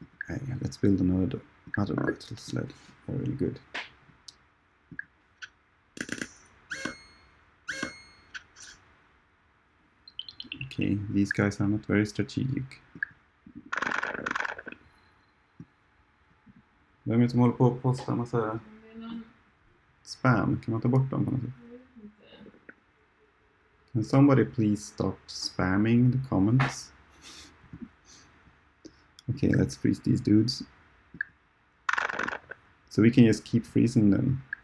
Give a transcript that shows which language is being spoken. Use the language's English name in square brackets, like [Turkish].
[English] Okay, let's build another battle sled. Very good. Okay, these guys are not very strategic. [Swedish] Vem är det som håller på att posta en massa spam? Kan man ta bort dem på något sätt? [English] Can somebody please stop spamming the comments? Okay, let's freeze these dudes. So we can just keep freezing them.